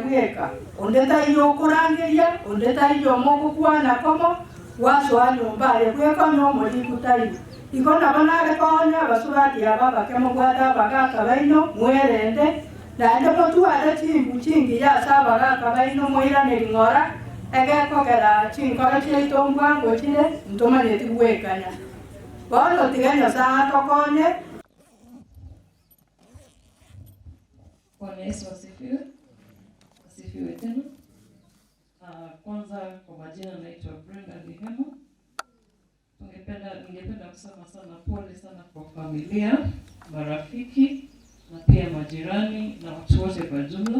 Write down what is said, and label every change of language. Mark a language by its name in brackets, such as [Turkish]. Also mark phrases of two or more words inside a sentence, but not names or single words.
[Gusii] bweka onde taiyo okurangeria onde taiyo omogokwana komo wasoa nyumba aria bweka nomorikutaino iko nabo nare konya abasubati aba bakemogwata abagaka baino mwerende naende motware chimbu chingi yase abagaka baino moiraneri ng'ora egekogera chinkoro chiaito mbwango chire ntomanyeti gwekanya bono tiga Nyasaye tokonye. [Swahili] Bwana Yesu asifiwe. Asifiwe tena. Kwanza kwa majina naitwa Brenda Lihema. Ningependa kusema sana pole sana kwa familia, marafiki na pia majirani na watu wote kwa jumla.